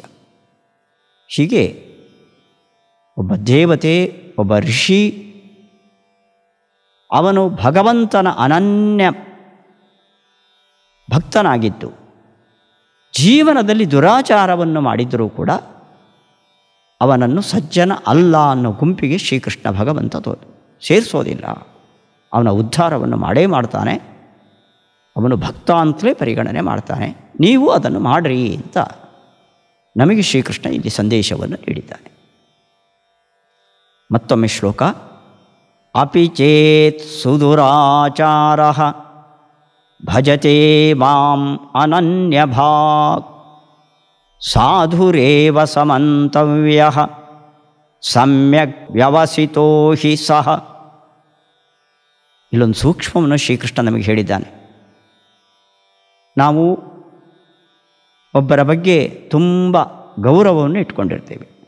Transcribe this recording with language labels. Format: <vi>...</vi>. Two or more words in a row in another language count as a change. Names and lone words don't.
<kn>ಹೀಗೆ ಒಬ್ಬ ದೇವತೆ, ಒಬ್ಬ ಋಷಿ, ಅವನು ಭಗವಂತನ ಅನನ್ಯ ಭಕ್ತನಾಗಿದ್ದು ಜೀವನದಲ್ಲಿ ದುರಾಚಾರವನ್ನು ಮಾಡಿದರೂ ಕೂಡ ಅವನನ್ನು ಸಜ್ಜನ ಅಲ್ಲ ಅನ್ನೋ ಗುಂಪಿಗೆ ಶ್ರೀಕೃಷ್ಣ ಭಗವಂತ ಸೇರಿಸೋದಿಲ್ಲ. ಅವನ ಉದ್ಧಾರವನ್ನು ಮಾಡೇ ಮಾಡ್ತಾನೆ. ಅವನು ಭಕ್ತ ಅಂತಲೇ ಪರಿಗಣನೆ ಮಾಡ್ತಾನೆ. ನೀವು ಅದನ್ನು ಮಾಡಿರಿ ಅಂತ ನಮಗೆ ಶ್ರೀಕೃಷ್ಣ ಇಲ್ಲಿ ಸಂದೇಶವನ್ನು ನೀಡಿದ್ದಾನೆ. ಮತ್ತೊಮ್ಮೆ ಶ್ಲೋಕ.</kn> <sa>ಅಪಿ ಚೇತ್ ಸುದುರಾಚಾರ ಭಜತೆ ಮಾಂ ಅನನ್ಯಭಾಗ್ ಸಾಧುರೇವ ಸಮಂತವ್ಯ ಸಮ್ಯಕ್ ವ್ಯವಸಿತೋ ಹಿ ಸಹ.</sa> <kn>ಇಲ್ಲೊಂದು ಸೂಕ್ಷ್ಮವನ್ನು ಶ್ರೀಕೃಷ್ಣ ನಮಗೆ ಹೇಳಿದ್ದಾನೆ. ನಾವು ಒಬ್ಬರ ಬಗ್ಗೆ ತುಂಬ ಗೌರವವನ್ನು ಇಟ್ಕೊಂಡಿರ್ತೇವೆ.</kn>